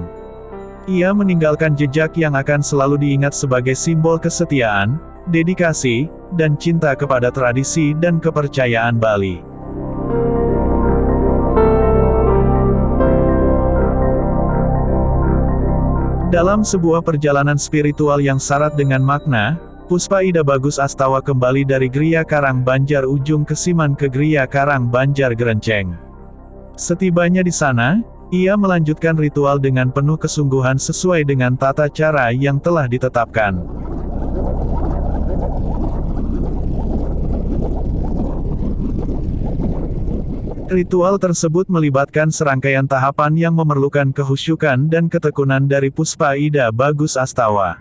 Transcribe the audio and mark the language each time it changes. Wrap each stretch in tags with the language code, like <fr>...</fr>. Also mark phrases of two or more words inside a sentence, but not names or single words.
<id>Ia meninggalkan jejak yang akan selalu diingat sebagai simbol kesetiaan, dedikasi, dan cinta kepada tradisi dan kepercayaan Bali. Dalam sebuah perjalanan spiritual yang syarat dengan makna, Puspa Ida Bagus Astawa kembali dari Gria Karang Banjar Ujung Kesiman ke Gria Karang Banjar Gerenceng. Setibanya di sana, ia melanjutkan ritual dengan penuh kesungguhan sesuai dengan tata cara yang telah ditetapkan. Ritual tersebut melibatkan serangkaian tahapan yang memerlukan kehusyukan dan ketekunan dari Puspa Ida Bagus Astawa.</id>